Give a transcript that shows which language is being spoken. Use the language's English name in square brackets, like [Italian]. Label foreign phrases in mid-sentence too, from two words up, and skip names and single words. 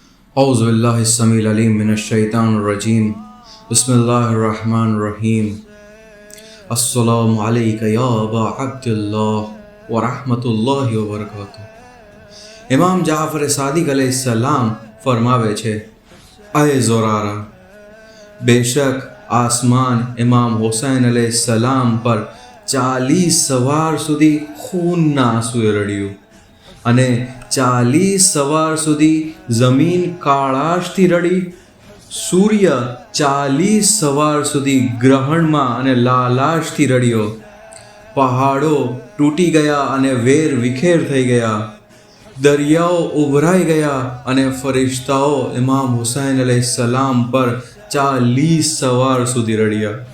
[Arabic] أعوذ بالله السميع العليم من الشيطان الرجيم بسم الله الرحمن الرحيم السلام عليك يا أبا عبد الله ورحمة الله وبركاته. [Gujarati] ઇમામ જાફર સાદિક અલૈહિસ્સલામ ફરમાવે છે, અય ઝુરારા, બેશક આસમાન ઇમામ હુસૈન અલૈહિસ્સલામ પર 40 સવાર સુધી ખૂનના આંસુએ रड़્યું અને 40 સવાર સુધી જમીન કાળાશથી રડી, સૂર્ય 40 સવાર સુધી ગ્રહણમાં અને લાલાશથી રડ્યો, પહાડો તૂટી ગયા અને વેર વિખેર થઈ ગયા, દરિયાઓ ઉભરાઈ ગયા અને ફરિશ્તાઓ ઇમામ હુસૈન અલૈહિસ્સલામ પર 40 સવાર સુધી રડ્યા।